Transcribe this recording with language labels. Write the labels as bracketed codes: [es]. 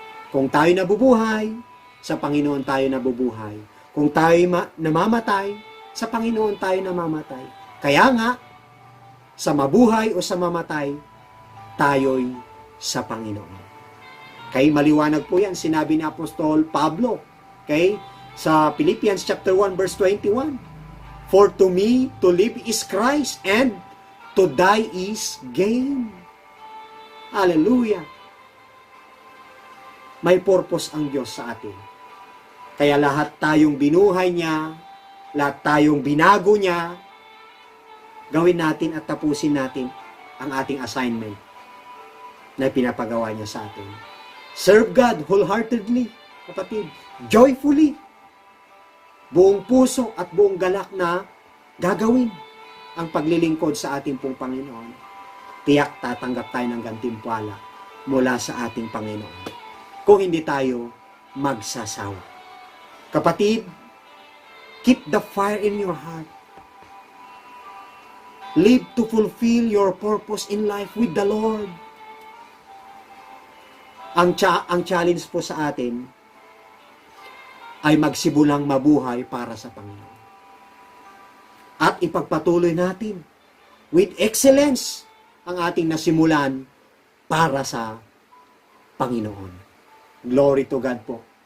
[tl] Kung tayo nabubuhay, sa Panginoon tayo nabubuhay. Kung tayo namamatay, sa Panginoon tayo namamatay. Kaya nga, sa mabuhay o sa mamatay, tayo'y sa Panginoon. Kaya maliwanag po yan, sinabi ni Apostol Pablo, okay? [en] Sa Philippians chapter 1 verse 21, for to me to live is Christ and to die is gain. Hallelujah! [tl] May purpose ang Diyos sa atin. Kaya lahat tayong binuhay niya, lahat tayong binago niya, gawin natin at tapusin natin ang ating assignment na pinapagawa niya sa atin. [en] Serve God wholeheartedly, kapatid, joyfully, [tl] buong puso at buong galak na gagawin ang paglilingkod sa ating pong Panginoon. Tiyak tatanggap tayo ng gantimpala mula sa ating Panginoon kung hindi tayo magsasawa. [en] Kapatid, keep the fire in your heart. Live to fulfill your purpose in life with the Lord. [tl] Ang challenge po sa atin ay magsibulang mabuhay para sa Panginoon. At ipagpatuloy natin [en] with excellence [tl] ang ating nasimulan para sa Panginoon. [en] Glory to God [tl] po.